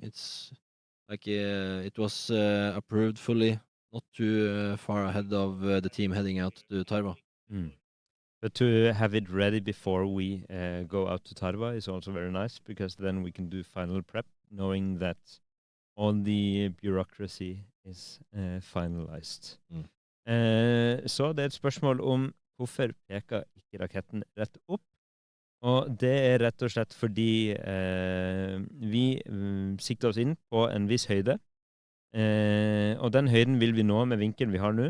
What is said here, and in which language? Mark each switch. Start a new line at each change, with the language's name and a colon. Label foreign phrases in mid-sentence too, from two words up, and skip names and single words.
English: It's like it was approved fully, not too far ahead of the team heading out to Tarva. But to have it ready before we go out to Tarva is also very nice, because then we can do final prep, knowing that all the bureaucracy is finalized.
Norwegian: Så det er et spørsmål om hvorfor peker ikke raketten rett opp? Og det er rett og slett fordi vi sikter oss inn på en viss høyde, Og den høyden vil vi nå med vinkelen vi har nå.